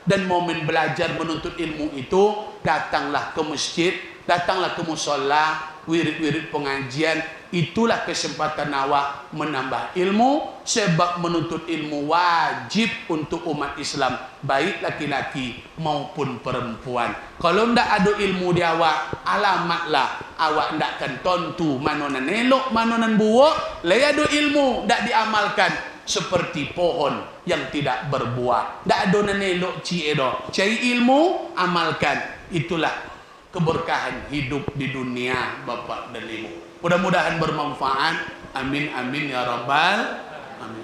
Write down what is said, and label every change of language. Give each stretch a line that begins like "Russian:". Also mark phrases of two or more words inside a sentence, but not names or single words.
Indonesian: Dan momen belajar menuntut ilmu itu, datanglah ke masjid, datanglah ke musola, wirid-wirid pengajian. Itulah kesempatan awak menambah ilmu. Sebab menuntut ilmu wajib untuk umat Islam, baik laki-laki maupun perempuan.
Minangkabau: Kalau ndak ada ilmu di awak, alamatlah awak ndak akan tontu manonan elok, manonan buah. Lai ada ilmu ndak diamalkan,
Indonesian: seperti pohon yang tidak berbuah.
Minangkabau: Ndak ada nan elok ciedo. Cari ilmu, amalkan.
Indonesian: Itulah keberkahan hidup di dunia Bapak dan Ibu. Mudah-mudahan bermanfaat.
Arabic: Amin amin ya rabbal amin.